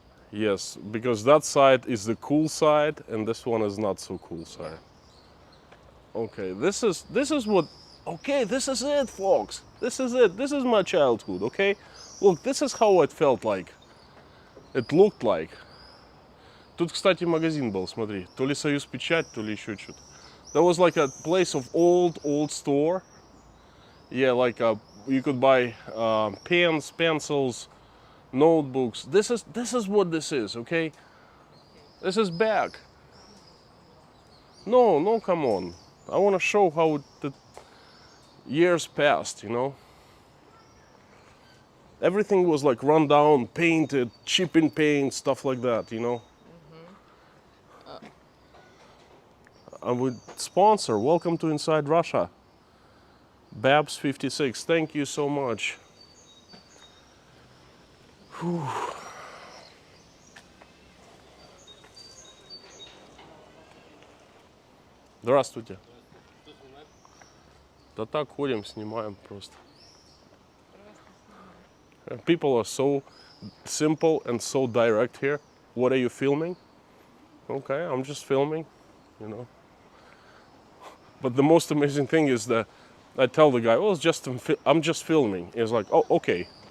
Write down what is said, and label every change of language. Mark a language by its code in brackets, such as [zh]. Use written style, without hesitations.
[en] Yes, because that side is the cool side, and this one is not so cool side. Okay, this is what. Okay, this is it, folks. This is it. This is my childhood. Okay, look, this is how it felt like. It looked like. [ru] Тут, кстати, магазин был, смотри. То ли Союз Печать, то ли еще что-то. [en] There was like a place of old store. Yeah, like you could buy pens, pencils, notebooks. This is what this is, okay? This is back. No, come on. I want to show how the years passed, you know? Everything was like run down, painted, chipping paint, stuff like that, you know? And with sponsor, welcome to Inside Russia. Babs 56, thank you so much. Whew. [ru] Здравствуйте. Да так ходим, снимаем просто. [en] People are so simple and so direct here. What are you filming? Okay, I'm just filming, you know. But the most amazing thing is that I tell the guy, well, it's just I'm just filming. He's like, oh, okay.